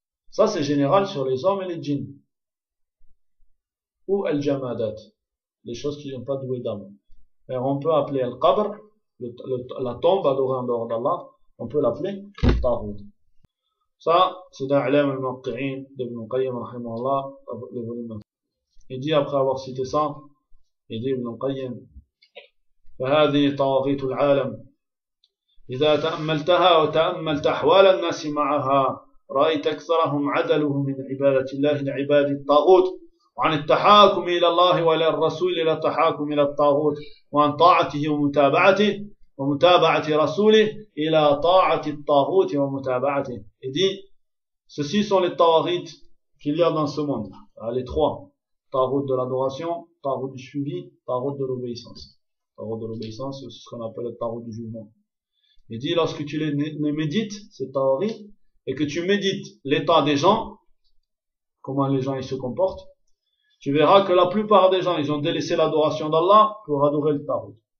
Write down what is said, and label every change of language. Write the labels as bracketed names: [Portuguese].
[French] Ça, c'est général sur les hommes et les djinns. Ou al-jamadat, les choses qui n'ont pas doué d'âme. Alors on peut appeler al-qabr, la tombe adorée en dehors d'Allah, on peut l'appeler tarud. Ça, c'est dans l'Alam al-Maqqi'in d'Ibn al-Qayyim, rahimahullah, le volume 1. Il dit, après avoir cité ça, il dit Ibn al-Qayyim, [Arabic] فهذه طواغيت العالم إذا تأملتها وتأملت أحوال الناس معها رأيت أكثرهم عدلهم من عبادة الله لعباد الطاغوت وعن التحاكم إلى الله وإلى الرسول إلى التحاكم إلى الطاغوت وعن طاعته ومتابعته ومتابعة رسوله إلى طاعة الطاغوت ومتابعته. [French] Il dit, ceci sont les tawarit qu'il y a dans ce monde. Les trois. Tawarit de l'adoration, tawarit du suivi, tawarit de l'obéissance. Tawarit de l'obéissance, c'est ce qu'on appelle le tawarit du jugement. Il dit, lorsque tu les médites, ces tawarit, et que tu médites l'état des gens, comment les gens ils se comportent, tu verras que la plupart des gens, ils ont délaissé l'adoration d'Allah pour adorer le tawarit.